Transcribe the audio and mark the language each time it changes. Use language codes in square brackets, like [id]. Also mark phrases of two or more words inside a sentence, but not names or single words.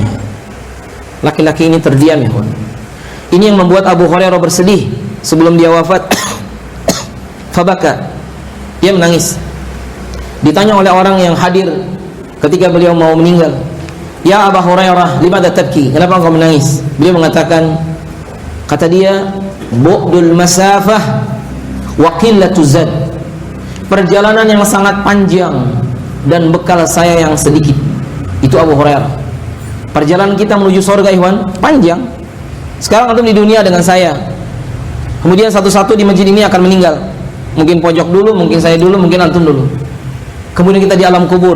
[id] Laki-laki ini terdiam ya. Ini yang membuat Abu Hurairah bersedih sebelum dia wafat. Fabaka, dia menangis. Ditanya oleh orang yang hadir ketika beliau mau meninggal, [ar] "يا أبا هريرة، لماذا تبكي?" [id] Kenapa engkau menangis? Beliau mengatakan, kata dia, [ar] "بعد المسافة وقلة الزاد." [id] Perjalanan yang sangat panjang dan bekal saya yang sedikit. Itu Abu Hurairah. Perjalanan kita menuju surga Ikhwan panjang. Sekarang antum di dunia dengan saya, kemudian satu-satu di masjid ini akan meninggal. Mungkin pojok dulu, mungkin saya dulu, mungkin antum dulu. Kemudian kita di alam kubur.